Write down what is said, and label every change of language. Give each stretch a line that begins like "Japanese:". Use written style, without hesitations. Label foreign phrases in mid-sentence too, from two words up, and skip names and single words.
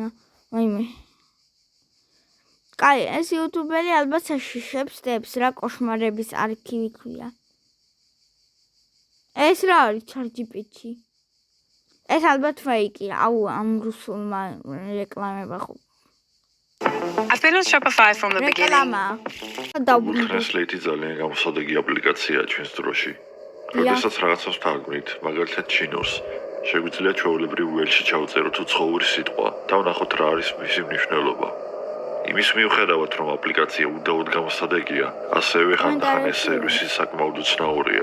Georgian: ვაიმე. კაი, ეს იუთუბერი ალბათ საშიშებს დებს რა კოშმარების არქივი ქვია. ეს რა არის ChatGPT? ეს ალბათ ფეიკია, ამ რუსულმა რეკლამება ხო.
English: I've been on Shopify from the beginning.
Georgian: Translate ძალიან გამოსადეგი აპლიკაციაა ჩვენს დროში. როდესაც რაღაცას თარგმნით, მაგალითად ჩინურს, შეგვიძლია ჩვეულებრივ ველში ჩავწეროთ უცხოური სიტყვა და ვნახოთ რა არის მისი მნიშვნელობა. იმის მიუხედავად, რომ აპლიკაცია უდაოდ გამოსადეგია, ასევე ხანდახან ეს სერვისი საკმაოდ უცნაურია.